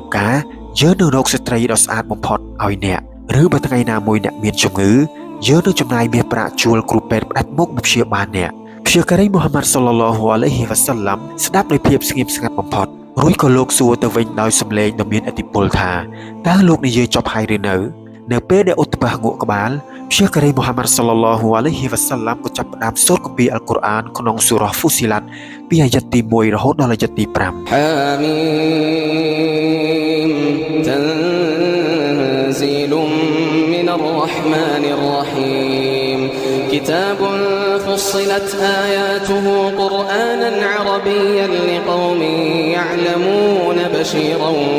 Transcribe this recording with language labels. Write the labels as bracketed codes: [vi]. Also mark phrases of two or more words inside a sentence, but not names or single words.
[km] ការយើងនឹងរកស្ត្រីដ៏ស្អាតបំផុតឲ្យអ្នកឬបើថ្ងៃណាមួយអ្នកមានជំងឺយើងនឹងចំណាយមាសប្រាក់ជួលគ្រូពេទ្យផ្ដាច់មុខមកព្យាបាលអ្នកព្យាការីមូហាម៉ាត់ [ar] صلى الله عليه وسلم [km] ស្ដាប់ដោយភាពស្ងៀមស្ងាត់បំផុតរួចក៏លោកសួរទៅវិញដោយសំឡេងដ៏មានឥទ្ធិពលថាតើលោកនិយាយចប់ហើយឬនៅពេលដែលឧតបាងក់ក្បាលព្យាការីមូហាម៉ាត់ [ar] صلى الله عليه وسلم [km] ក៏ចាប់ផ្ដើមសូត្រគម្ពីរអល់កុរអានក្នុងសូរ៉ាហ្វូស៊ីឡាត់ពីអាយ៉ាត់ទី1រហូតដល់អាយ៉ាត់ទី5 [ar] تنزيل من الرحمن الرحيم كتاب فصلت آياته قرآنا عربيا لقوم يعلمون بشيرا